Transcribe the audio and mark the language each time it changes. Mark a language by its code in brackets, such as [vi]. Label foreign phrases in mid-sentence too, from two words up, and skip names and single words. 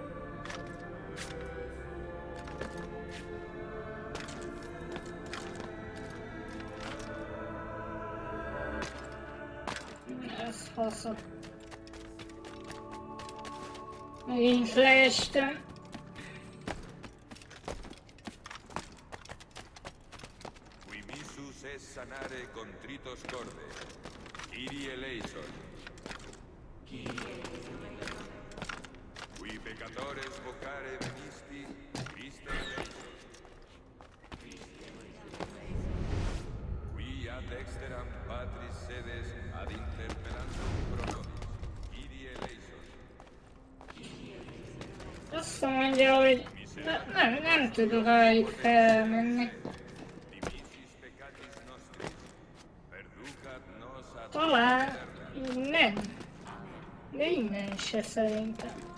[hu] Ez faszok. Megint leestem. [la] Sanare contritos corde. Kyrie eleison. Qui peccatores vocare venisti, Christe eleison. Qui ad exteram patris sedes ad interpellantum pro nobis. Kyrie eleison. [hu] Azt mondja, hogy nem tudok rájuk felmenni. Talán nem, de innen se szerintem.